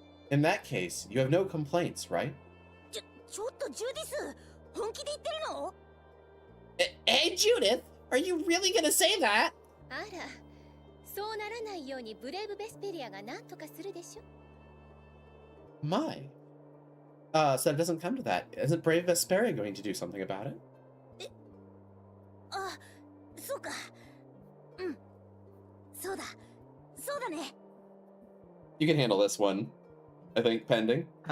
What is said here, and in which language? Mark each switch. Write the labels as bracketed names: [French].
[English] In that case, you have no complaints, right? [Japanese] ちょっとジュディス、本気で言ってるの？ [English] Hey, Judith, are you really gonna say that? [Japanese] あら、そうならないようにブレイブ・ベスペリアが何とかするでしょ。 [English] My. So it doesn't come to that. Isn't Brave Vesperia going to do something about it? [Japanese] あ、そうか。うん。そうだね。 [English] You can handle this one, I think, pending.